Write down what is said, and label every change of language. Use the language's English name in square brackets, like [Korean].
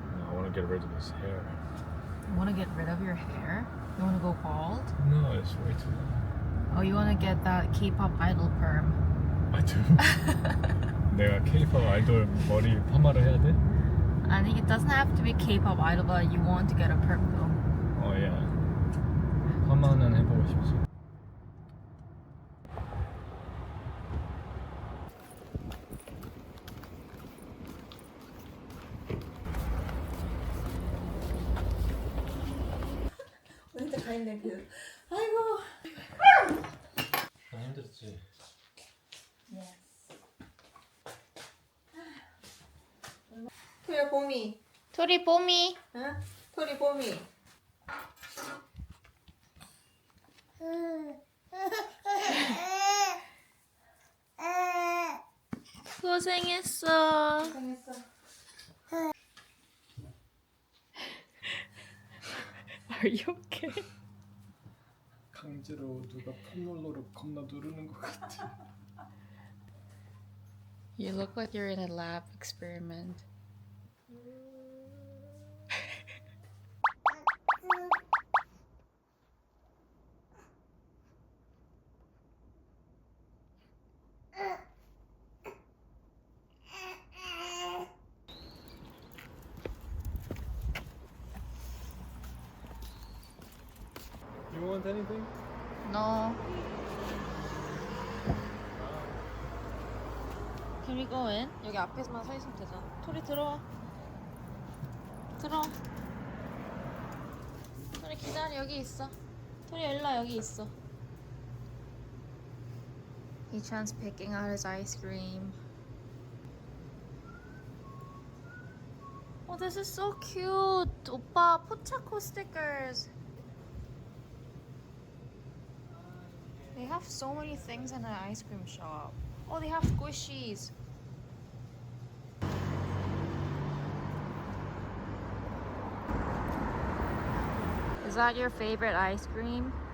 [English] I want to get rid of this hair. You want to get rid of your hair? You want to go bald? No, it's way too long. Oh, you want to get that K-pop idol perm? I do. [Korean] 내가 K-pop 아이돌 머리 파마를 해야 돼? [English] 아니, it doesn't have to be K-pop idol, but you want to get a perm though. [Korean] 어, 야. 파마는 해보고 싶지. 혼자 가 있네 그. 아이고. 나 힘들었지. 토야 봄이. 토리 뽀미. 응? 토리 봄이. 고생했어. 고생했어. [English] Are you okay? [Korean] 강제로 누가 폼롤러를 겁나 누르는 것 같아. [English] You look like you're in a lab experiment. You want anything? No. Can we go in? [Korean] 여기 앞에서만 서 있으면 되잖아. 토리 들어와. 들어와. 토리 기다려. 여기 있어. 토리 일로 와. 여기 있어. [English] Hee-chan's picking out his ice cream. Oh, this is so cute. [Korean] 오빠 포차코 stickers. [English] They have so many things in an ice cream shop. Oh, they have squishies. Is that your favorite ice cream?